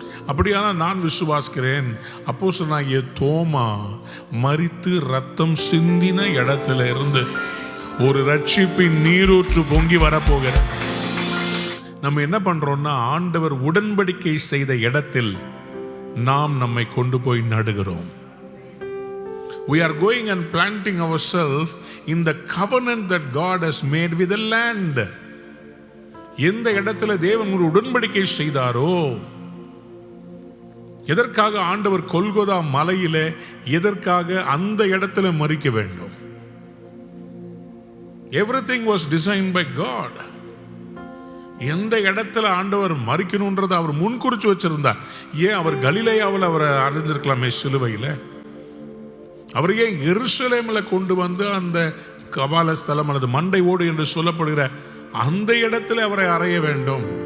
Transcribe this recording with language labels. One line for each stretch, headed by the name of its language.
Tamil: அப்படியான நான் விசுவாசிக்கிறேன், அப்போஸ்தலனாகிய தோமா மரித்து ரத்தம் சிந்தின இடத்துல இருந்து ஒரு ரட்சிப்பின் நீரூற்று பொங்கி வரப்போகிறது. நம்ம என்ன பண்றோம்னா, ஆண்டவர் உடன்படிக்கை செய்த இடத்தில் நாம் நம்மை கொண்டு போய் நடுகிறோம்.
English: We are going and planting ourselves in the covenant that God has made with the land.
Tamil: எந்த இடத்துல தேவன் ஒரு உடன்படிக்கை செய்தாரோ, எதற்காக ஆண்டவர் கொல்கொதா மலையிலே எதற்காக அந்த இடத்துல மரிக்க வேண்டும்?
English: Everything was designed by God.
Tamil: எந்த இடத்துல ஆண்டவர் மரிக்கணும்ன்றதை அவர் முன்குறிச்சு வச்சிருந்தார். ஏன் அவர் கலிலேயாவில் அவரை அறிஞ்சிருக்கலாமே சிலுவையில்? அவர் ஏன் எருசலேமில் கொண்டு வந்து அந்த கபால ஸ்தலம் அல்லது மண்டை ஓடு என்று சொல்லப்படுகிற அந்த இடத்துல அவரை அறைய வேண்டும்?